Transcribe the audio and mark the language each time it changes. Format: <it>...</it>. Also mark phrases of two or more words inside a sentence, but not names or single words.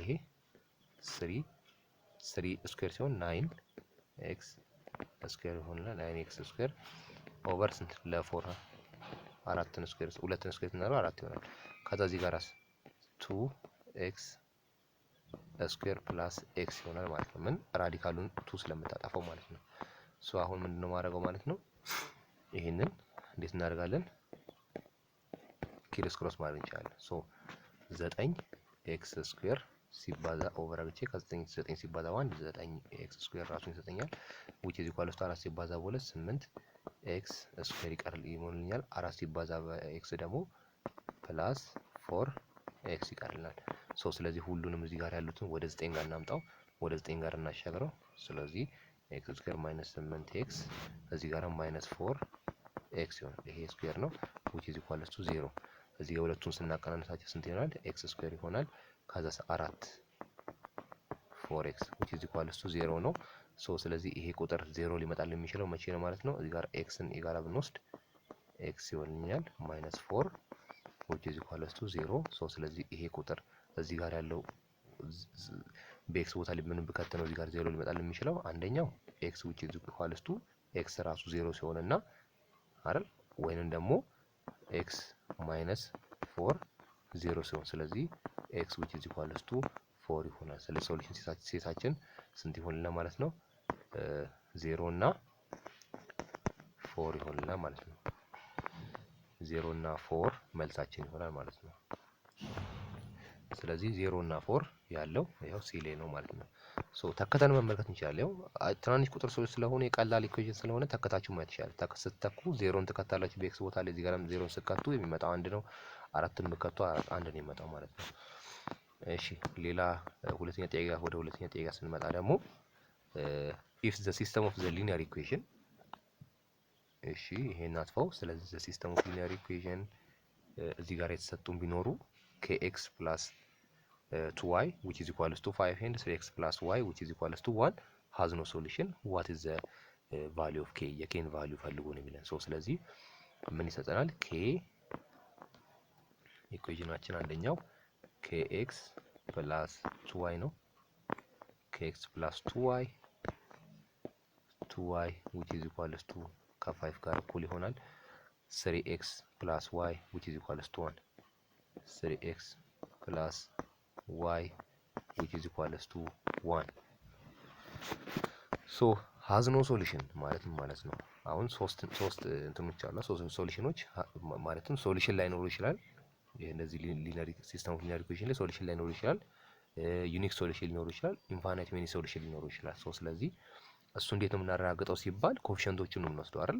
<am>ይሄ 3 ስኩዌር ሲሆን 9x ስኩዌር ይሆናል። 9x</am> <en>square over</en> <am>ስንት ለ4 አራትን ስኩዌር ሁለትን ስኩዌር እናደርገው 4 ይሆናል። ከዛ እዚህ ጋርስ 2x</am> <en>square plus x</en> <am>ይሆናል ማለት ነው። ምን ራዲካሉን 2 ስለምታጠፋው ማለት ነው። አሁን ምንድነው ማድረገው ማለት ነው። ይሄንን እንዴት እናደርጋለን? ክሮስ ማድረግ እንችላለን። 9x ስኩዌር ሲባዛ ኦቨር አግቼ ከ9 ሲባዛ 1 9x ስኩዌር ራሱን ይሰጠኛል።</am> <en>which is equal to</en> <am>4 ሲባዛ በ2 8x ስኩዌር ይሞልኛል። 4 ሲባዛ በx ደግሞ</am> <en>plus 4x</en> <am>ይቀርልናል። ስለዚህ ሁሉንም እዚህ ጋር ያሉትን ወደ 9 ጋር እናምጣው፣ ወደ 9 ጋር እናሻግረው። ስለዚህ</am> <en>x square minus 8x</en> <am>እዚህ ጋር</am> <en>minus 4x</en> <am>ይሆናል። ይሄ ስኩዌር ነው</am> <en>which is equal to 0</en> <am>እዚህ ጋር ሁለቱን ስናቀናንሳቸው ስንት ይሆናል?</am> <en>x square</en> <am>ይሆናል። ከዛ 4 4x</am> <en>which is equal to 0</en> <am>ነው። ስለዚህ ይሄ ቁጥር 0 ሊመጣል የሚችለው መቼ ነው ማለት ነው? እዚህ ጋር xን የጋራ ብንወስድ x ይሆንልኛል ማይነስ 4</am> <en>which is equal to 0</en> <am>ስለዚህ ይሄ ቁጥር እዚህ ጋር ያለው በኤክስ ቦታ ላይ ምን ብከት ነው እዚህ ጋር 0 ሊመጣል የሚችለው? አንደኛው</am> <en>x which is equal to x</en> <am>ራሱ 0 ሲሆንና አይደል? ወይንም ደግሞ</am> <en>x minus 4</en> <am>0 ሲሆን ስለዚህ</am> <en>x which is equal to 4</en> <am>ይሆናል። ስለዚህ ሶሉሽን ሴታችን ስንት ይሆንልናል ማለት ነው? 0 እና 4 ይሆንልናል ማለት ነው። 0 እና 4 መልሳችን ይሆናል ማለት ነው። ስለዚህ 0 እና 4 ያለው ያው ሲ ላይ ነው ማለት ነው። ተከተን መመልከት እንችላለን። ያው ትናንሽ ቁጥር ስለሆነ የቀላል ኢኩዌሽን ስለሆነ ተከታችሁ ማየት ይችላል። ስትተኩ 0ን ትከታላችሁ በኤክስ ቦታ ላይ እዚህ ጋርም 0ን ስከቱ የሚመጣው 1 ነው። 4ን ብከቱ 1 ነው የሚመጣው ማለት ነው። እሺ ሌላ ሁለተኛ ጥያቄ ወደ ሁለተኛ ጥያቄ ስንመጣ ደግሞ</am> <en>if the system of the linear equation</en> <am>እሺ ይሄን አጥፋው። ስለዚህ</am> <en>the system of linear equation</en> <am>እዚህ ጋር የተሰጡን ቢኖሩ</am> <en>kx plus 2y which is equal to 5 and 3x plus y which is equal to 1 has no solution. What is the value of k?</en> <am>የኬን ቫልዩ ፈልጉ ነው የሚለን። ስለዚህ ምን ይሰጠናል? k ኢኩዌሽናችን አንደኛው</am> <en>kx plus 2y</en> <am>ነው።</am> <en>kx plus 2y which is equal to</en> <am>ከ5 ጋር እኩል ይሆናል</am> <en>3x plus y which is equal to 1 3x plus y which is equal to 1 has no solution</en> <am>ማለት ነው። አሁን ሶስት እንትኖች አሉ። ሶስት ሶሉሽኖች ማለትም ሶሉሽን ላይኖሩ ይችላል እነዚህ</am> <en>linearly system of linear equation</en> <am>ላይ ሶሉሽን ላይኖር ይችላል፣</am> <en>unique solution</en> <am>ሊኖር ይችላል፣</am> <en>infinite many solution</en> <am>ሊኖር ይችላል። ስለዚህ እሱ እንዴት ነው የምናረጋግጠው ሲባል ኮኤፊሽንቶችን ነው የምንወስደው አይደል?</am>